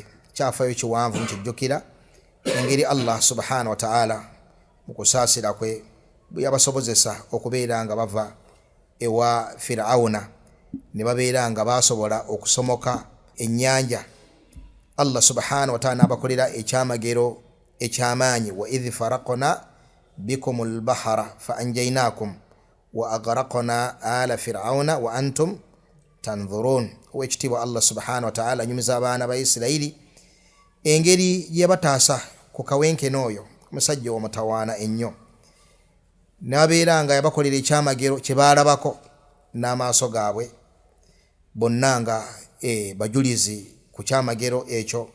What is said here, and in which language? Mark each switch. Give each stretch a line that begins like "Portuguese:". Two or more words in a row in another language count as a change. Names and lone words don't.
Ganda: Kyafaayo kiwanvu nkijjukira engeri Allah
Arabic: سبحانه وتعالى
Ganda: mu kusaasira kwe bwe yabasobozesa okubeera nga bava ewa Firawuna ne babeera nga basobola okusomoka ennyanja. Allah
Arabic: سبحانه وتعالى
Ganda: n'abakolera ekyamagero ekyamaanyi,
Arabic: وإذ فرقنا بكم البحر فأنجيناكم وأغرقنا آل فرعون وأنتم تنظرون.
Ganda: Owekitiibwa Allah
Arabic: سبحانه وتعالى
Ganda: anyumiza abaana ba Isirayiri engeri gye bataasa ku kawenkene oyo, omusajja omutawaana ennyo, n'abeera nga yabakolera ekyamagero kye baalabako n'amaaso gaabwe, bonna nga bajulizi ku kyamagero ekyo.